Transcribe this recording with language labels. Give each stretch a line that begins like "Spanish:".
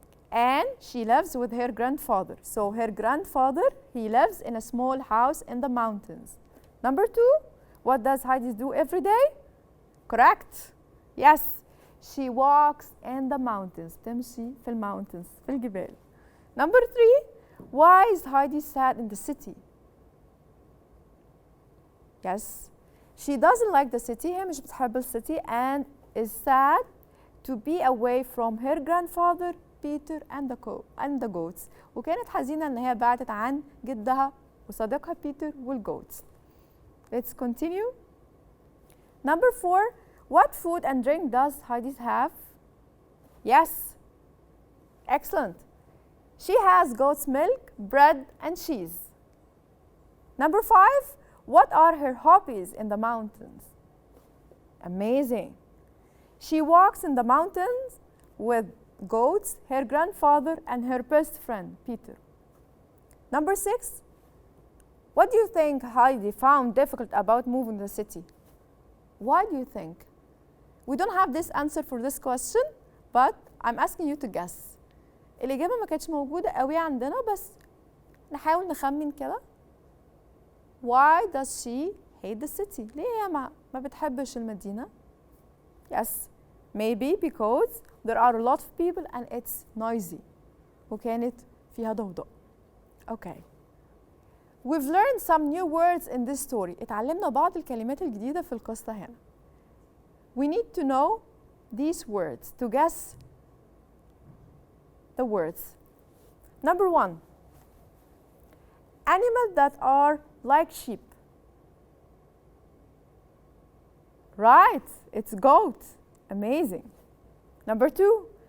English: And she lives with her grandfather. So her grandfather, he lives in a small house in the mountains. Number 2, what does Heidi do every day? Correct. Yes. She walks in the mountains.
Arabic: تمشي في الماونتنز في الجبال.
English: Number 3, why is Heidi sad in the city? Yes. She doesn't like the city.
Arabic: هي مش بتحب الcity
English: and is sad to be away from her grandfather, Peter and the goats.
Arabic: وكانت حزينة إن هي بعدت عن جدها وصديقها بيتر والgoats.
English: Let's continue. Number 4, what food and drink does Heidi have? Yes. Excellent. She has goat's milk, bread, and cheese. Number 5, what are her hobbies in the mountains? Amazing. She walks in the mountains with goats, her grandfather, and her best friend, Peter. Number 6. What do you think Heidi found difficult about moving to the city? Why do you think? We don't have this answer for this question, but I'm asking you to guess.
Arabic: الإجابة ما كانتش موجودة قوي عندنا، بس نحاول نخمن كده.
English: Why does she hate the city?
Arabic: ليه هي ما بتحبش المدينة؟
English: Yes, maybe because there are a lot of people and it's noisy.
Arabic: وكانت فيها ضوضاء. Okay.
English: We've learned some new words in this story.
Arabic: اتعلمنا بعض الكلمات الجديدة في القصة هنا.
English: We need to know these words to guess the words. Number 1. Animals that are like sheep. Right, it's goat. Amazing. Number 2.